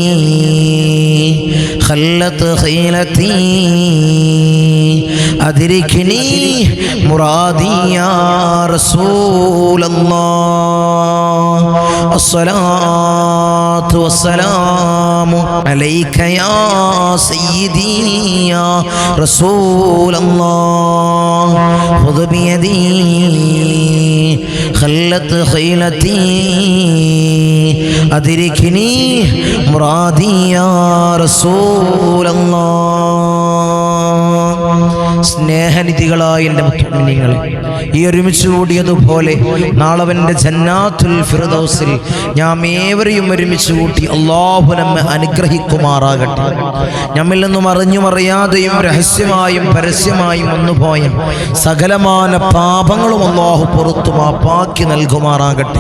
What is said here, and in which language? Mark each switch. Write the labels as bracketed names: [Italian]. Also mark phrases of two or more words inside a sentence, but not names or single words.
[Arabic] خلت خيلتي أدركني مرادي يا رسول الله الصلاة والسلام عليك يا سيدي يا رسول الله خذ بيدي خلت خيلتي أدركني مرادي يا رسول الله [Malayalam] സ്നേഹനിധികളായ എൻ്റെ മുത്തുമിനിങ്ങളെ, ഈ ഒരുമിച്ച് കൂടിയതുപോലെ നാളവൻ്റെ [Arabic] جنات الفردوس [Malayalam] നാം ഏവരെയും ഒരുമിച്ച് കൂട്ടി അല്ലാഹു നമ്മെ അനുഗ്രഹിക്കുമാറാകട്ടെ. നമ്മിൽ നിന്നും അറിഞ്ഞും അറിയാതെയും രഹസ്യമായും പരസ്യമായും വന്നുപോയ സകലമാന പാപങ്ങളും അല്ലാഹു പുറത്തു മാപ്പാക്കി നൽകുമാറാകട്ടെ.